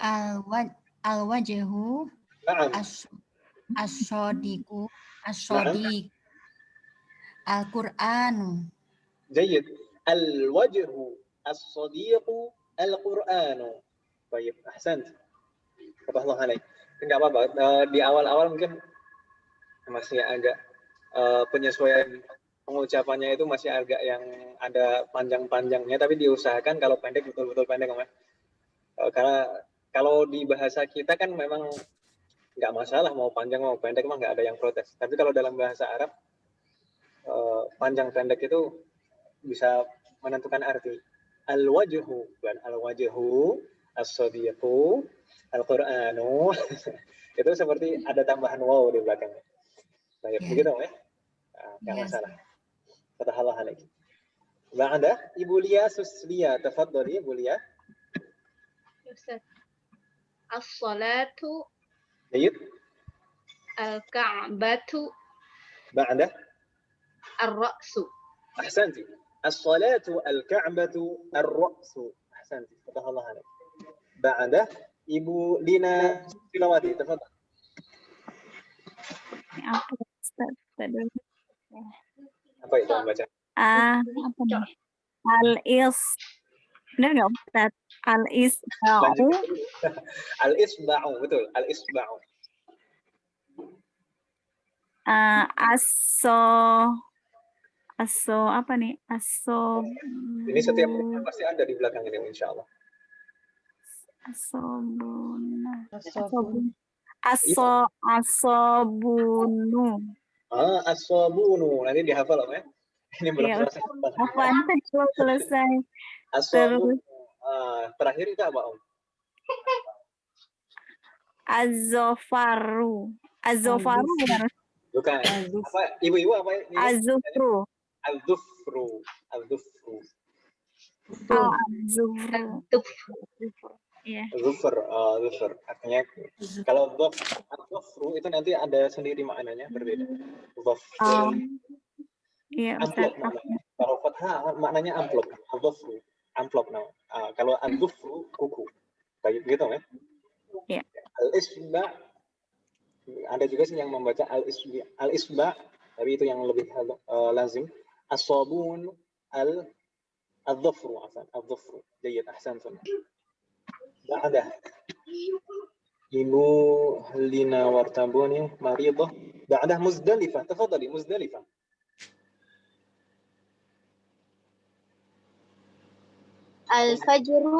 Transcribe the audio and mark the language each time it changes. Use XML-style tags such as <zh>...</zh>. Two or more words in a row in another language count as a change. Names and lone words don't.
<ar>الوجه. نعم. الصديق. الصديق. القرآن. جيد. الوجه. الصديق. القرآن. Baik. أحسن. فتح الله عليك.</ar> <id>Enggak apa-apa. Di awal-awal mungkin masih agak penyesuaian pengucapannya itu masih agak yang ada panjang-panjangnya, tapi diusahakan kalau pendek betul-betul pendek, Mas. Karena kalau di bahasa kita kan memang nggak masalah mau panjang mau pendek, memang nggak ada yang protes. Tapi kalau dalam bahasa Arab panjang pendek itu bisa menentukan arti.</id> <ar>الوجه, bukan الوجه، الصديق، القرآن.</ar> <id>Itu seperti ada tambahan waw di belakangnya. Baik, begitu ya? Nggak masalah.</id> <ar>فتح الله عليك.</ar> <id>Ba'da Ibu Lia Suslia, tafadhali Ibu Lia.</id> <ar>Ustaz. الصلاة.</ar> <id>Baik.</id> <ar>الكعبة. بعد الرأس. أحسنت. الصلاة الكعبة الرأس. أحسنت. فتح الله عليك.</ar> <id>Ba'da Ibu Lina Silawati, tafadhali. Apa Ustaz? Apa itu membaca? Apa nih? Al-is. Benar nggak Ustaz?</id> <ar>الإصبع. الإصبع, betul. الإصبع.</ar> <id>Aso apa nih? Ini setiap pasti ada di belakang ini,</id> <ar>إن شاء الله. الصابون. الصابون.</ar> <id>Nanti dihafal, ya. Ini belum Iya, selesai. apaan tadi belum selesai. As-sabu, Terus terakhir itu apa, Om?</id> <ar>الظفر. الظفر bukan?</ar> <id>Bukan. Apa? Ibu-ibu apa ini?</id> <ar>الظفر. الظفر. الظفر.</ar> <id>Oh, azufru. Iya.</id> <ar>ظفر. ظفر.</ar> <id>Artinya kalau dhufru itu nanti ada sendiri maknanya berbeda.</id> <ar>ظفر.</ar> <id>Oh. Iya, Amplop Ustaz. namanya. Kalau fathah maknanya amplop. Al-dhufru. Amplop nama. Kalau al-dhufru kuku. Kayak gitu ya. Iya. Al-isba, ada juga sih yang membaca al-isba, tapi itu yang lebih lazim.</id> <ar>الصابون الظفر، الظفر. جيد، أحسنتم. بعده.</ar> <id>Ibu Lina Wartabuni maridah.</id> <ar>بعده Muzdalifah. تفضلي Muzdalifah. الفجر,</ar>